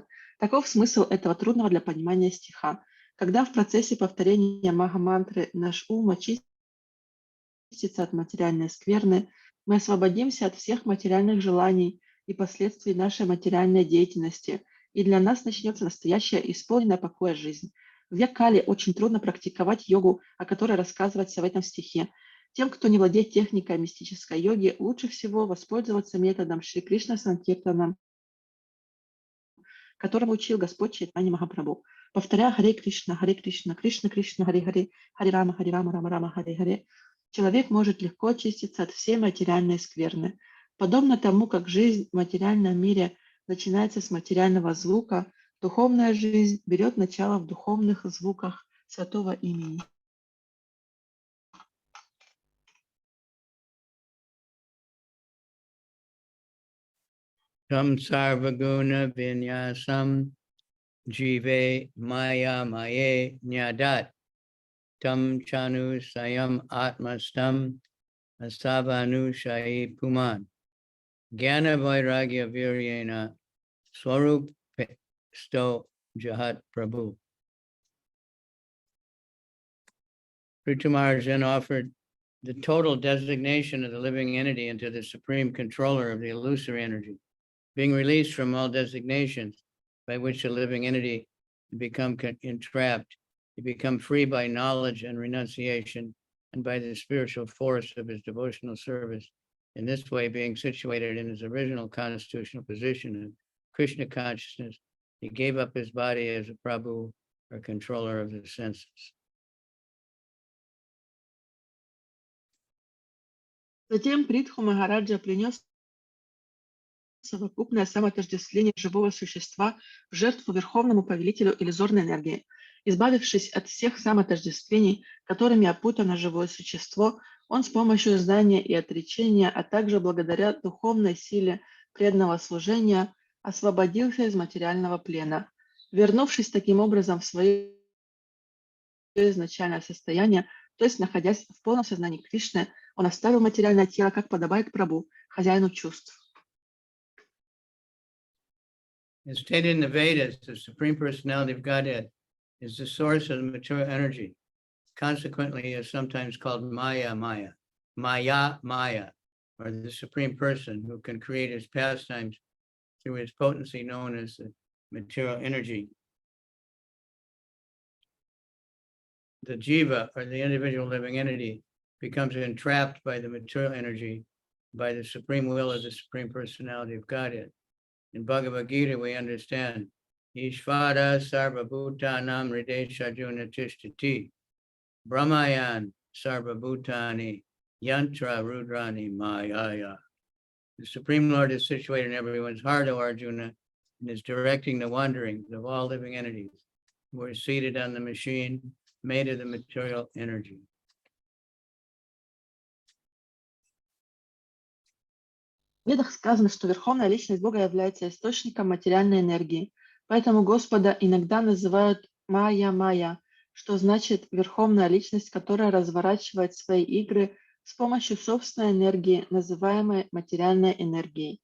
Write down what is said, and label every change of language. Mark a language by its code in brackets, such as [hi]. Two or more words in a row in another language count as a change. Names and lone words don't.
[ru] Таков смысл этого трудного для понимания стиха. Когда в процессе повторения Маха-мантры наш ум очистится от материальной скверны, мы освободимся от всех материальных желаний и последствий нашей материальной деятельности, и для нас начнется настоящая исполненная покоя жизнь. В век Кали очень трудно практиковать йогу, о которой рассказывается в этом стихе. Тем, кто не владеет техникой мистической йоги, лучше всего воспользоваться методом Шри Кришна Санкиртана, которому учил Господь Чайтанья Махапрабху. Повторяя Харе Кришна, Кришна Кришна, Харе Харе, Харе Рама, Рама Рама, Харе Харе, человек может легко очиститься от всей материальной скверны. Подобно тому, как жизнь в материальном мире начинается с материального звука, духовная жизнь берет начало в духовных звуках святого имени. [sa] Tam sarvaguna vinyasam jive maya maye nyadat tam chanu sayam atmastam astavanu shai puman Gyana vairagya viryena swarup sto jahat prabhu. [en] Prithumar then offered the total designation of the living entity into the supreme controller of the illusory energy, being released from all designations by which the living entity become entrapped. He become free by knowledge and renunciation and by the spiritual force of his devotional service. In this way, being situated in his original constitutional position of Krishna consciousness, he gave up his body as a Prabhu or controller of the senses. [ru] Затем Притху Махараджа принес совокупное самоотождествление живого существа в жертву верховному повелителю иллюзорной энергии. Избавившись от всех самоотождествлений, которыми опутано живое существо, он с помощью знания и отречения, а также благодаря духовной силе преданного служения, освободился из материального плена. Вернувшись таким образом в свое изначальное состояние, то есть находясь в полном сознании Кришны, он оставил материальное тело, как подобает Прабху, хозяину чувств. [en] As stated in the Vedas, the Supreme Personality of Godhead is the source of the material energy. Consequently, is sometimes called Maya, or the Supreme Person, who can create his pastimes through his potency known as the material energy. The jiva, or the individual living entity, becomes entrapped by the material energy, by the supreme will of the Supreme Personality of Godhead. In Bhagavad Gita, we understand, [sa] Ishvara sarvabhutanam hrideshajuna tishtati, Brahmayan sarvabhutani yantra rudrani mayaya. [en] The Supreme Lord is situated in everyone's heart, O Arjuna, and is directing the wanderings of all living entities who are seated on the machine made of the material energy. [ru] В Ведах сказано, что Верховная Личность Бога является источником материальной энергии. Поэтому Господа иногда называют Майя-Майя, что значит Верховная Личность, которая разворачивает свои игры с помощью собственной энергии, называемой материальной энергией.